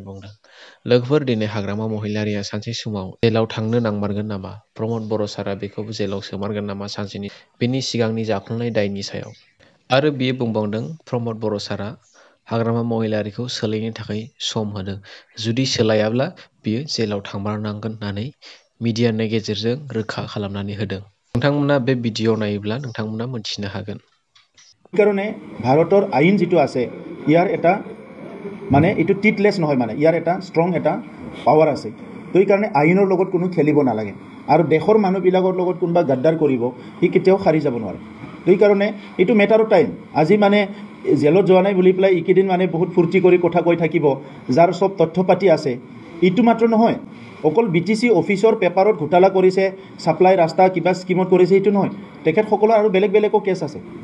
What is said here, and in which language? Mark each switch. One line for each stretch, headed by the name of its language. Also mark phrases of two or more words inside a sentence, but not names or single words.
Bodo: बुंदों लोगोफोर दिनै हाग्रामा महिलारिया सानसे समाव जेलाव थांनो नांमारगोन नामा प्रमद बर' सारा बेखौ जेलाव सोमारगोन नामा सानसेनि बेनि सिगांनि जाफ्लेनाय दायनि सायाव आरो बियो बुंबावदों प्रमद बर' सारा हाग्रामा महिलारिखौ सोलायनो थाखाय सम होदों जुदि सोलायाब्ला बियो जेलाव थांमारनांगोन होननानै मिडियानि गेजेरजों रोखा खालामनानै होदों नोंथांमोना बे भिडिअ नायोब्ला नोंथांमोना मोनथिनो हागोन
Assamese: কাৰণে ভাৰতৰ আইন যেটো আছে ইয়াৰ এটা মানে এটো টিটলেছ নহয় মানে ইয়াৰ এটা ষ্ট্ৰং এটা পাৱাৰ আছে তো এই কাৰণে আইনৰ লগত কোনো খেলিব নালাগে আৰু দেশৰ মানুহবিলাকৰ লগত কোনবা গাদ্দাৰ কৰিব ই কেতিয়াও খাৰি যাব নোৱাৰে তো এই কাৰণে এটো মেটাৰ অফ টাইম আজি মানে জেলত যোৱা নাই বুলি প্লাই ইকিদিন মানে বহুত ফুৰ্তি কৰি কথা কৈ থাকিব যাৰ সব তথ্য পাতি আছে ইটো মাত্ৰ নহয় অকল BTC অফিচৰ পেপাৰত ঘোটালা কৰিছে সাপ্লাই ৰাস্তা কিবা স্কিমত কৰিছে ইটো নহয় তেখেতসকলৰ আৰু বেলেগো কেছ আছে